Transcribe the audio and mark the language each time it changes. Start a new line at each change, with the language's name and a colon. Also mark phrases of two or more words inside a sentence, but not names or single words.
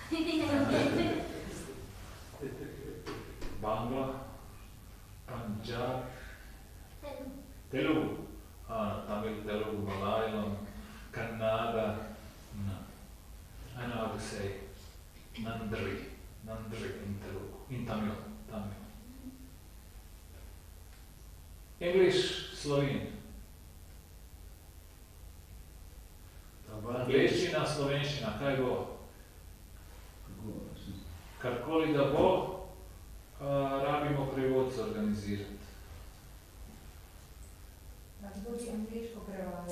English: Bangla, Punjab, Telugu, Tamil, Telugu, Malayalam, Kannada. No. I know how to say Nandri in Telugu, in Tamil. English, Slovene.
Slovenian: Angliščina, slovenščina, kaj bo? Karkoli da bo, rabimo prevod zorganizirati. Kdo bi angliško prevajal?